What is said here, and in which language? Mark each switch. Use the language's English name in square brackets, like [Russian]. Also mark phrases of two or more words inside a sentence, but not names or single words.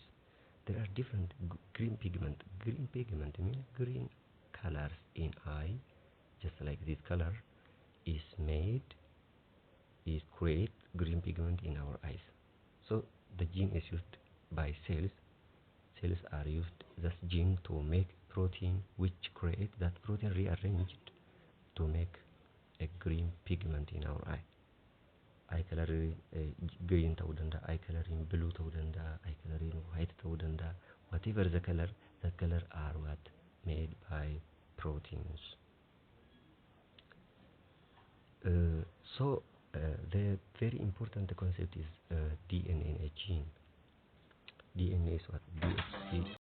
[English] There are different green pigment. Green pigment means green colors in eye, just like this color is create green pigment in our eyes. So the gene is used by cells. Cells are used this gene to make protein which create that protein rearranged to make a green pigment in our eye. Eye color green [Oromo] ta'uu danda'a, [English] eye color blue [Oromo] ta'uu danda'a, [English] eye color white [Oromo] ta'uu danda'a. [English] Whatever the color are what made by proteins. So the very important concept is DNA in a gene. DNA is what? DHC